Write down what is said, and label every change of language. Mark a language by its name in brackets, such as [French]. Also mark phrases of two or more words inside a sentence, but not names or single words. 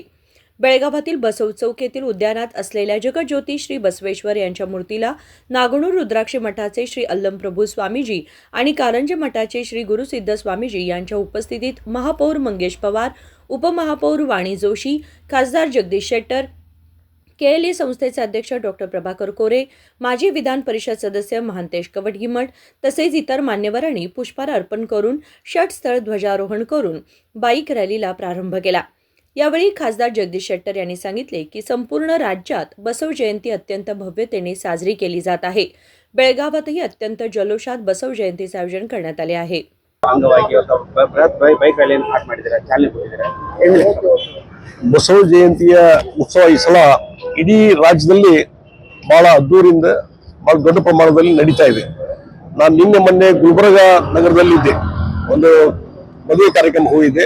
[Marathi] बेळगावातील बसव चौक येथील उद्यानात असलेल्या जगज्योती श्री बसवेश्वर यांच्या मूर्तीला नागणूर रुद्राक्षी मठाचे श्री अल्लमप्रभू स्वामीजी आणि कारंजे मठाचे श्री गुरुसिद्ध स्वामीजी यांच्या उपस्थितीत महापौर मंगेश पवार, उपमहापौर वाणी जोशी, खासदार जगदीश शेट्टर, KLE संस्थेचे अध्यक्ष डॉक्टर प्रभाकर कोरे, माजी विधान परिषद सदस्य महांतेश कवटगिमठ तसेच इतर मान्यवरांनी पुष्पहार अर्पण करून षटस्थळ ध्वजारोहण करून बाईक रॅलीला प्रारंभ केला। यावेळी खासदार जगदीश शेट्टर यांनी सांगितले की संपूर्ण राज्यात बसव जयंती अत्यंत भव्यतेने साजरी केली जात आहे। बेळगावातही अत्यंत जल्लोषात बसव जयंतीचे आयोजन करण्यात आले आहे। [Kannada] ಬಸವ ಜಯಂತಿಯ ಉತ್ಸವ ಈ ಸಲ ಇಡೀ ರಾಜ್ಯದಲ್ಲಿ ಬಹಳ ಅದ್ದೂರಿಯಿಂದ ಬಹಳ ದೊಡ್ಡ ಪ್ರಮಾಣದಲ್ಲಿ ನಡೀತಾ ಇದೆ। ನಾನು ನಿನ್ನೆ ಮೊನ್ನೆ ಗುಲ್ಬರ್ಗ ನಗರದಲ್ಲಿದ್ದೆ, ಒಂದು ಮದುವೆ ಕಾರ್ಯಕ್ರಮ ಹೋಗಿದ್ದೆ।